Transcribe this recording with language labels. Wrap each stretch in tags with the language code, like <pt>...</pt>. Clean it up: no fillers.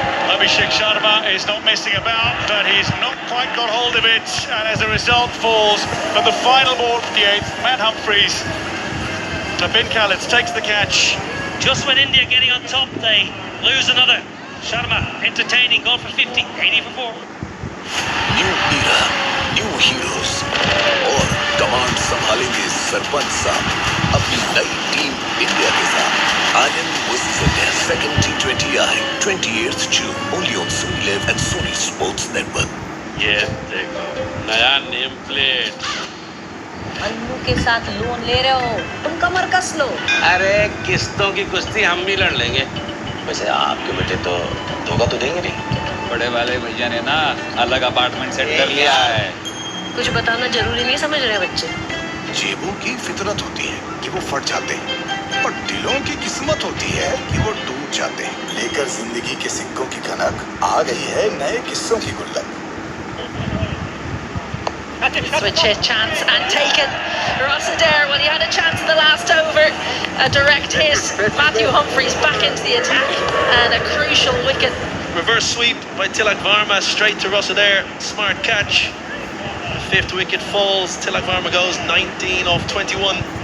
<en>Abhishek Sharma is not messing about, but he's not quite got hold of it, and as a result falls. But the final ball for the 8th, Matt Humphreys. Ben Khaled takes the catch. Just when India getting on top, they lose another. Sharma entertaining, going for 50, 80 for 4.</en> <hi>New Ira, new heroes और command संभालेंगे सरपंच साहब अपनी नई team India के साथ।</hi> <en>Ireland vs India, second T20I, 28th June, only on Sony Live and Sony Sports Network.</en> <hi>ये देखो नया नेम प्लेट। अन्नू के साथ लोन ले रहे हो, तुम कमर कस लो। अरे किस्तों की कुश्ती हम भी लड़ लेंगे। वैसे आपके बेटे तो धोखा तो देंगे नहीं। बड़े वाले भैया ने ना अलग अपार्टमेंट सेट कर लिया है। कुछ बताना जरूरी नहीं समझ रहे बच्चे। जेबों की फितरत होती है कि वो फट जाते हैं, और दिलों की किस्मत होती है कि वो टूट जाते हैं। लेकर जिंदगी के सिक्कों की खनक आ गई है नए किस्सों की गुल्लक।</hi> <en>Switch hit chance and taken. Rossiter, well, he had a chance in the last over. A direct hit. Matthew Humphreys back into the attack and a crucial wicket. Reverse sweep by Tilak Varma straight to Rossiter. Smart catch. The 5th wicket falls. Tilak Varma goes 19 off 21.</en>